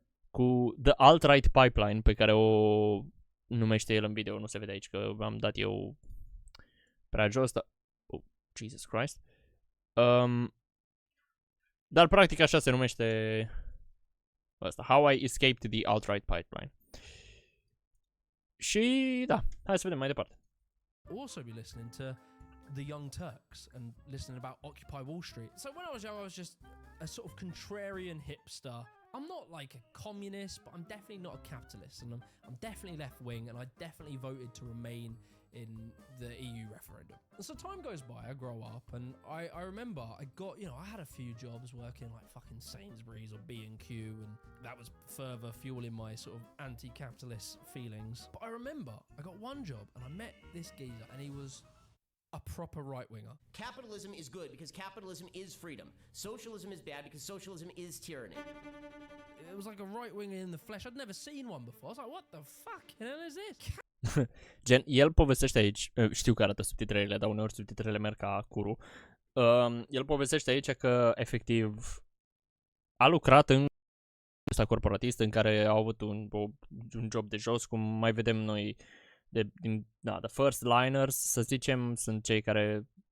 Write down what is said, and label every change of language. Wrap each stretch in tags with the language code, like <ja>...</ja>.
<ro>Cu The Alt-Right Pipeline, pe care o numește el în video, nu se vede aici că am dat eu prea jos, dar</ro> <en>Jesus Christ.</en> <ro>Dar practic așa se numește asta, How I Escaped the Alt-Right Pipeline. Și da, hai să vedem mai departe.</ro> <en>Also be listening to the Young Turks and listening about Occupy Wall Street. So when I was young, I was just a sort of contrarian hipster. I'm not like a communist, but I'm definitely not a capitalist, and I'm definitely left-wing, and I definitely voted to remain in the EU referendum. And so time goes by, I grow up, and I remember I got, I had a few jobs working like fucking Sainsbury's or B&Q, and that was further fueling my sort of anti-capitalist feelings. But I remember I got one job, and I met this geezer, and he was a proper right-winger. Capitalism is good because capitalism is freedom. Socialism is bad because socialism is tyranny. It was like a right-winger in the flesh. I'd never seen one before. I was like, what the fuck hell is this?</en> <ro>Gen, el povestește aici, știu că arată subtitrele, dar uneori subtitrele merg ca curul. El povestește aici că, efectiv, a lucrat în ăsta corporatist în care au avut un job de jos, cum mai vedem noi,</ro> <en>the first liners,</en> <ro>să zicem, sunt cei care</ro>